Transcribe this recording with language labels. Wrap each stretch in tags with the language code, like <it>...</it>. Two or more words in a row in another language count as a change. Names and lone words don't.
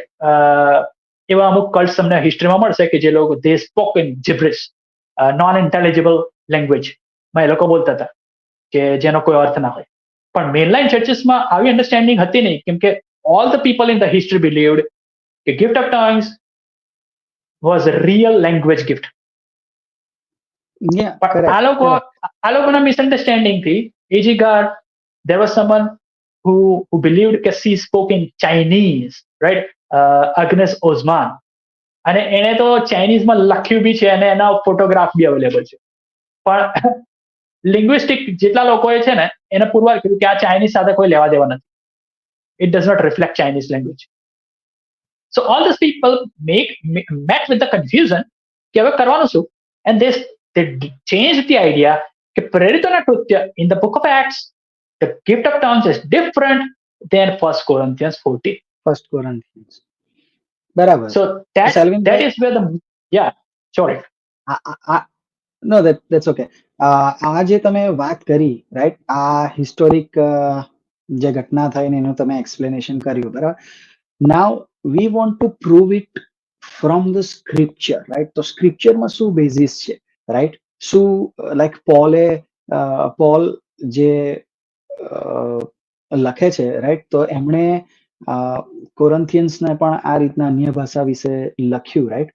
<gu>એવા અમુક કલ્ટ તમને હિસ્ટ્રીમાં મળશે કે જે લોકો</gu> <en>they spoke in gibberish, non intelligible languageમાં</en> <gu>એ લોકો બોલતા હતા કે જેનો કોઈ અર્થ ના હોય. પણ મેઇનલાઇન ચર્ચીસમાં આવી અન્ડરસ્ટેન્ડિંગ હતી નહીં, કેમ કે</gu> <en>all the people in the history believed કે gift of tongues was real language gift.</en> <gu>પણ આ લોકોના મિસઅન્ડરસ્ટેન્ડિંગ થી A.G.</gu> <en>Gar, there was someone who believed કે she spoke in Chinese, right? Agnes Ozman.</en> <gu>અને એને તો ચાઇનીઝમાં લખ્યું બી છે અને એના ફોટોગ્રાફ બી અવેલેબલ છે. પણ લિંગ્વિસ્ટિક જેટલા લોકોએ છે ને એને પુરવાર કર્યું કે આ ચાઇનીઝ સાથે કોઈ લેવા દેવા નથી.</gu> <en>It does not reflect Chinese language. So all this people met with the confusion</en> <gu>કે હવે કરવાનું શું.</gu> <en>એન્ડ they changed the idea કે પ્રેરિતોના કૃત્ય in the book of Acts, the gift of tongues is different than 1 Corinthians 14.</en> <gu>1 Corinthians. બરાબર.</gu> <en>So that is where the sorry. No, that's okay.</en> <gu>આ જે તમે વાત કરી, રાઈટ, આ હિસ્ટોરિક જે ઘટના થઈ ને એનું તમે એક્સપ્લેનેશન કર્યું, બરાબર.</gu> <en>Now we want to prove it from the scripture, right.</en> <gu>તો સ્ક્રિપ્ચરમાં શું બેઝિસ છે, રાઈટ? શું લાઈક પોલ જે લખે છે, રાઈટ, તો એમણે કોરન્થિયન્સને પણ આ રીતના અન્ય ભાષા વિશે લખ્યું, રાઈટ.</gu>